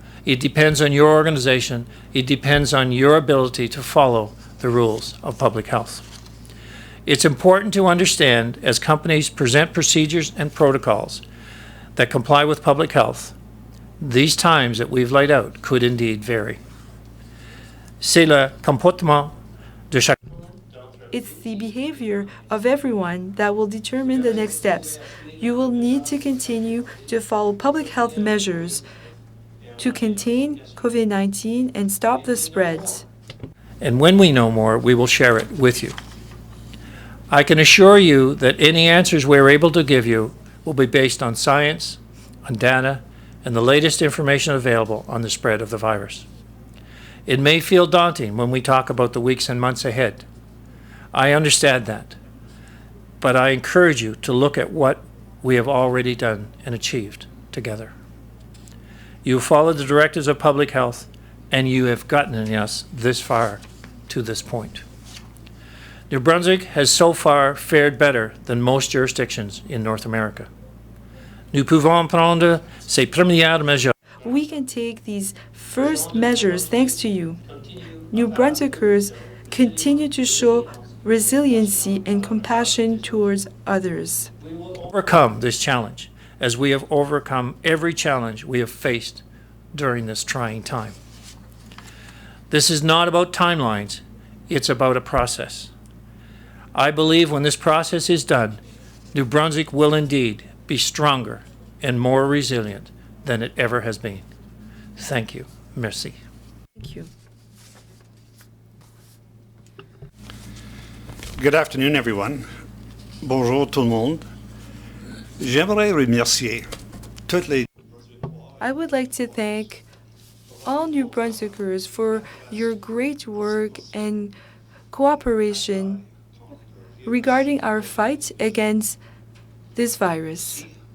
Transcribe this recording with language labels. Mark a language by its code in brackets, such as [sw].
[en] It depends on your organization. It depends on your ability to follow the rules of public health. It's important to understand, as companies present procedures and protocols that comply with public health, these times that we've laid out could indeed vary. [fr] C'est le comportement de chaque. [en] It's the behavior of everyone that will determine the next steps. You will need to continue to follow public health measures to contain COVID-19 and stop the spread. And when we know more, we will share it with you. I can assure you that any answers we're able to give you will be based on science, on data, and the latest information available on the spread of the virus. It may feel daunting when we talk about the weeks and months ahead. I understand that, but I encourage you to look at what we have already done and achieved together. You have followed the directives of public health, and you have gotten us this far to this point. New Brunswick has so far fared better than most jurisdictions in North America. [fr] Nous pouvons prendre ces premières mesures. [en] We can take these first measures thanks to you. New Brunswickers continue to show resiliency and compassion towards others. Overcome this challenge as we have overcome every challenge we have faced during this trying time. This is not about timelines, it's about a process. I believe when this process is done, New Brunswick will indeed be stronger and more resilient than it ever has been. Thank you. [fr] Merci. [en] Thank you. Good afternoon, everyone. [fr] Bonjour tout le monde. J'aimerais remercier toutes les. [en] I would like to thank all New Brunswickers for your great work and cooperation regarding our fight against this virus.